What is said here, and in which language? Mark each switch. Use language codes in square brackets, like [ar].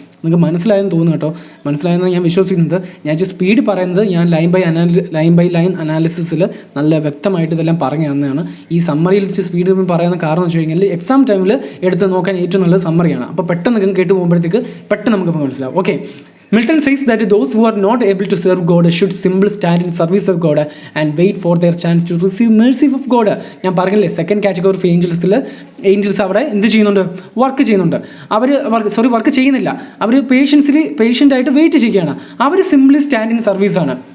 [ml] നിങ്ങൾക്ക് മനസ്സിലായെന്ന് തോന്നുന്നു കേട്ടോ. മനസ്സിലായെന്ന് ഞാൻ വിശ്വസിക്കുന്നത്. ഞാൻ സ്പീഡ് പറയുന്നത് ഞാൻ ലൈൻ ബൈ ലൈൻ അനാലിസിസിൽ നല്ല വ്യക്തമായിട്ട് ഇതെല്ലാം പറഞ്ഞു തന്നെയാണ്. ഈ സമ്മറിയിൽ സ്പീഡ് പറയുന്ന കാരണം എന്ന് വെച്ച് കഴിഞ്ഞാൽ എക്സാം ടൈമിൽ എടുത്ത് നോക്കാൻ ഏറ്റവും നല്ല സമ്മറിയാണ്. അപ്പോൾ പെട്ടെന്ന് കേട്ട് പോകുമ്പോഴത്തേക്ക് പെട്ടെന്ന് നമുക്കിപ്പോൾ മനസ്സിലാവും. [en] Okay, Milton says that those who are not able to serve God should simply stand in service of God and wait for their chance to receive mercy of God. [ml] ഞാൻ പറഞ്ഞില്ലേ, 2nd കാറ്റഗറി ഓഫ് ഏഞ്ചൽസ് അവിടെ എന്ത് ചെയ്യുന്നുണ്ട്? Work ചെയ്യുന്നുണ്ട്. Work ചെയ്യുന്നില്ല. അവർ പേഷ്യൻ്റായിട്ട് wait ചെയ്യുകയാണ്. അവർ simply stand in സർവീസാണ്.